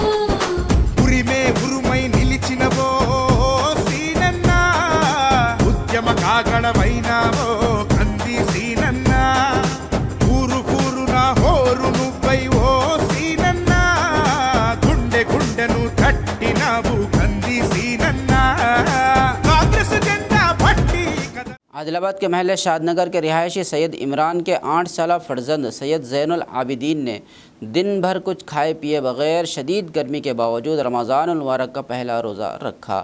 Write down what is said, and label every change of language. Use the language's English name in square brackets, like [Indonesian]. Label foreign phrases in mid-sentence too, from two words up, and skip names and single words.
[Telugu] ఉరిమే ఉరుమై నిలిచినవో సీనన్న ఉద్యమ కాగడవైనావో కంది సీనన్న ఊరు ఊరున హోరు నువ్వై ఓ సీనన్న గుండె గుండెను తట్టినావు కంది సీనన్న కాంగ్రెస్ జెండా పట్టి [Urdu] عادل کے محلے شاد نگر کے رہائشی سید عمران کے 8 سالہ فرزند سید زین العابدین نے دن بھر کچھ کھائے پیے بغیر شدید گرمی کے باوجود رمضان المبارک کا پہلا روزہ رکھا۔